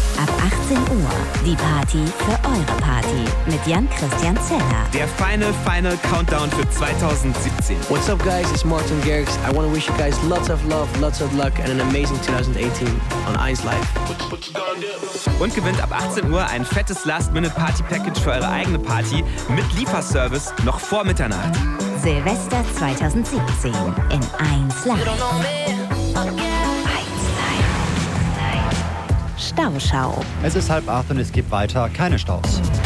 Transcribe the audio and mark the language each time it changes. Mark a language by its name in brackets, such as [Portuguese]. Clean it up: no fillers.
[German] Ab 18 Uhr, die Party für eure Party mit Jan-Christian Zeller. Der final Countdown für 2017. [English] What's up guys, it's Martin Garrix. I want to wish you guys lots of love, lots of luck and an amazing 2018 on Ice Life. [German] Und gewinnt ab 18 Uhr ein fettes Last-Minute-Party-Package für eure eigene Party mit Lieferservice noch vor Mitternacht. Silvester 2017 in 1 Live. Stauschau. Es ist 7:30 und es gibt weiter keine Staus.